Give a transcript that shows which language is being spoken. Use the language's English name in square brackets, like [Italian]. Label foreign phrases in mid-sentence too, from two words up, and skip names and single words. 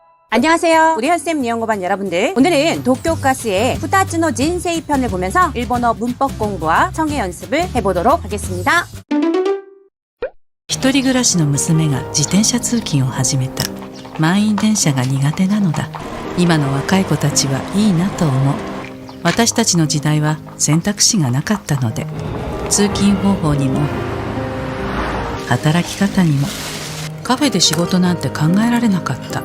[Korean] 안녕하세요. 우리 현쌤 니혼고반 여러분들. 오늘은 도쿄가스의 후다츠노 진세이 편을 보면서 일본어 문법 공부와 청해 연습을 해보도록 하겠습니다. [Japanese] 一人暮らしの娘が自転車通勤を始めた。満員電車が苦手なのだ。今の若い子たちはいいなと思う。私たちの時代は選択肢がなかったので、通勤方法にも働き方にもカフェで仕事なんて考えられなかった。